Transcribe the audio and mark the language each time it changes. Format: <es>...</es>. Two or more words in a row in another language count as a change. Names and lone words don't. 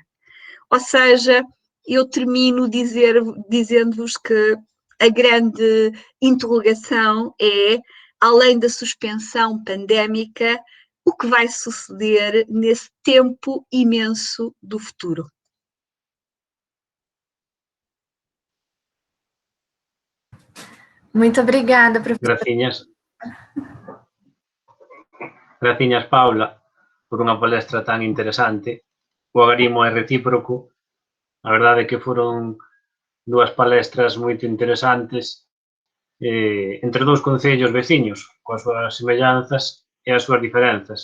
<pt>Ou seja, eu termino dizendo-vos que a grande interrogação é, além da suspensão pandémica, o que vai suceder nesse tempo imenso do futuro. Muito obrigada, professora.</pt> <gl>Graciñas, Paula, por unha palestra tan interesante. O agarimo é recíproco. A verdade é que foron dúas palestras moito interesantes entre dous concellos veciños, coas súas semellanzas e as súas diferenzas.</gl>